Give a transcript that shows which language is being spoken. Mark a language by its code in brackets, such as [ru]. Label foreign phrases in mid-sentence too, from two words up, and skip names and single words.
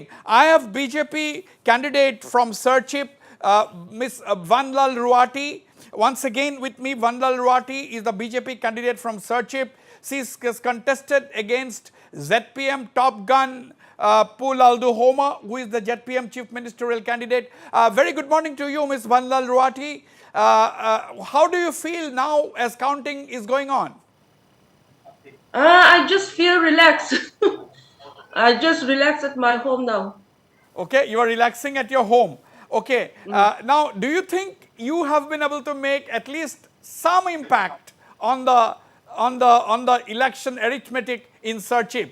[en] I have BJP candidate from Sarchip, Ms. Vanlal Ruati. Once again with me, Vanlal Ruati is the BJP candidate from Sarchip. She is contested against ZPM top gun Pul Aldu Homa, who is the ZPM chief ministerial candidate. Very good morning to you, Ms. Vanlal Ruati. How do you feel now as counting is going on? I just feel relaxed. I just relax at my home now. Okay, you are relaxing at your home. Okay, now do you think you have been able to make at least some impact on the election arithmetic in Sarchip?